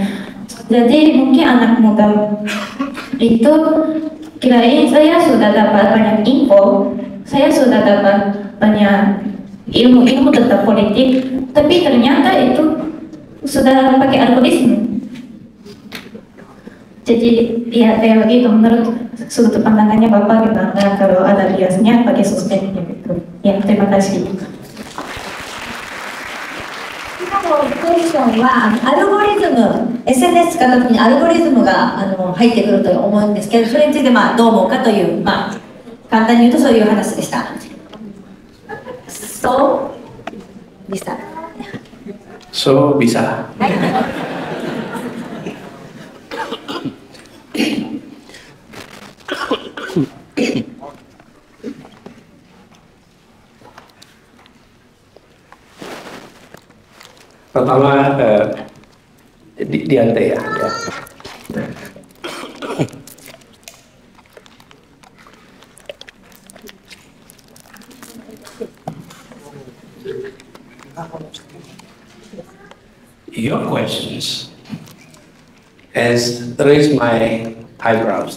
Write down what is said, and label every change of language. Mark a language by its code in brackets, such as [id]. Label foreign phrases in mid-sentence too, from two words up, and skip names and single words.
[id] Jadi mungkin anak muda itu kirain saya sudah dapat banyak info, saya sudah dapat banyak ilmu tentang politik, tapi ternyata itu sudah pakai algoritma. Jadi ya kayak begitu menurut sudut pandangannya Bapak gimana kalau ada biasnya pakai sosmed gitu. Ya, terima kasih. [ja] クエスチョンはアルゴリズム、SNS 使った時にアルゴリズムが入ってくると思うんですけど、それについてどう思うかという、簡単に言うとそういう話でした。そうでした。 [id] So bisa. Pertama Diante ya. [en] Your questions has raised my eyebrows.